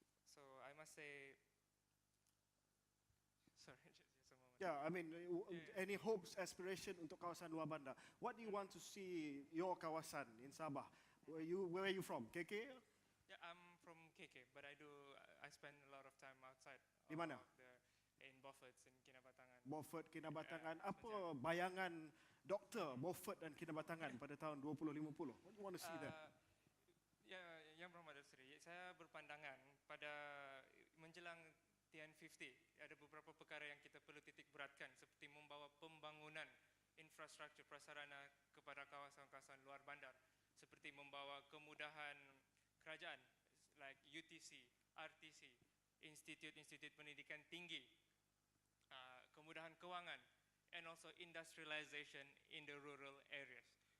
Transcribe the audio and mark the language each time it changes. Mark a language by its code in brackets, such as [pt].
[en] So I must say, sorry, just a moment. Yeah, I mean, any hopes, aspiration [ms] untuk kawasan luar bandar? [en] What do you want to see your kawasan in Sabah? Where are you from? KK? Yeah, I'm from KK, but I spend a lot of time outside. [ms] Di mana? [en] In Beaufort, in Kinabatangan. Beaufort, Kinabatangan. [ms] Apa bayangan Doktor Beaufort dan Kinabatangan pada tahun 2050? [en] What do you want to see there? [ms] Ya, Yang Berhormat Datuk Seri, saya berpandangan pada menjelang TN50 ada beberapa perkara yang kita perlu titik beratkan seperti membawa pembangunan infrastruktur prasarana kepada kawasan-kawasan luar bandar, seperti membawa kemudahan kerajaan like UTC, RTC, institut-institut pendidikan tinggi, kemudahan kewangan, [en] and also industrialization in the rural areas.